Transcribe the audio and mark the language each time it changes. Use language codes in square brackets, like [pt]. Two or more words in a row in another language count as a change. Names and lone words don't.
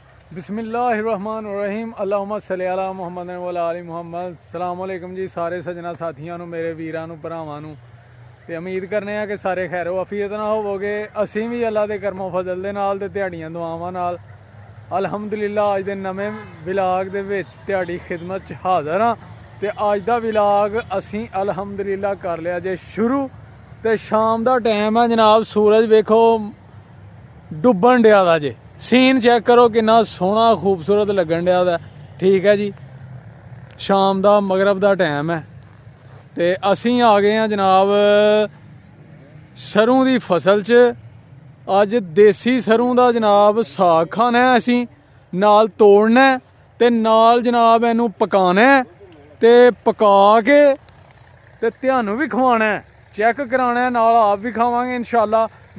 [ar] بسم الله الرحمن الرحيم اللهم صل على محمد وعلى آل محمد. سلام علیکم [pa] ਜੀ ਸਾਰੇ ਸੱਜਣਾ ਸਾਥੀਆਂ ਨੂੰ ਮੇਰੇ ਵੀਰਾਂ ਨੂੰ ਭਰਾਵਾਂ ਨੂੰ ਤੇ ਉਮੀਦ ਕਰਨੇ ਆ ਕਿ ਸਾਰੇ ਖੈਰੋ ਆਫੀਅਤ ਨਾਲ ਹੋਵੋਗੇ। ਅਸੀਂ ਵੀ ਅੱਲਾ ਦੇ ਕਰਮੋ ਫਜ਼ਲ ਦੇ ਨਾਲ ਤੇ ਦਿਹਾੜੀਆਂ ਦੁਆਵਾਂ ਨਾਲ ਅਲਹਮਦੁਲਿਲਾ ਅੱਜ ਦੇ ਨਵੇਂ ਵਲੌਗ ਦੇ ਵਿੱਚ ਤੁਹਾਡੀ ਖਿਦਮਤ 'ਚ ਹਾਜ਼ਰ ਹਾਂ। ਤੇ ਅੱਜ ਦਾ ਵਲੌਗ ਅਸੀਂ ਅਲਹਮਦੁਲਿਲਾ ਕਰ ਲਿਆ ਜੇ ਸ਼ੁਰੂ। ਤੇ ਸ਼ਾਮ ਦਾ ਟਾਈਮ ਹੈ ਜਨਾਬ, ਸੂਰਜ ਵੇਖੋ ਡੁੱਬਣ ਡਿਆ ਦਾ ਜੇ। ਸੀਨ ਚੈੱਕ ਕਰੋ ਕਿੰਨਾ ਸੋਹਣਾ ਖ਼ੂਬਸੂਰਤ ਲੱਗਣ ਡਿਆ ਦਾ। ਠੀਕ ਹੈ ਜੀ, [ur] شام کا مغرب کا ٹائم ہے [pa] ਤੋ ਅਸੀ ਆ ਗਏ ਹੈਂ ਜਨਾਬ ਸਰੋਂ ਕੀ ਫ਼ਸਲ ਚ। ਅੱਜ ਦੇਸੀ ਸਰੋਂ ਕਾ ਜਨਾਬ ਸਾਗ ਖਾਣਾ ਹੈ, ਅਸੀ ਨਾਲ ਤੋੜਨਾ ਤੇ ਨਾਲ ਜਨਾਬ ਇਨੂ ਪਕਾਣਾ ਤੇ ਪਕਾ ਕੇ ਤੇ ਤੁਹਾਨੂ ਭੀ ਖਵਾਣਾ ਹੈ, ਚੈੱਕ ਕਰਾਣਾ ਹੈ, ਨਾਲ ਆਪ ਭੀ ਖਾਵਾਂਗੇ ਇੰਸ਼ਾਅੱਲਾਹ।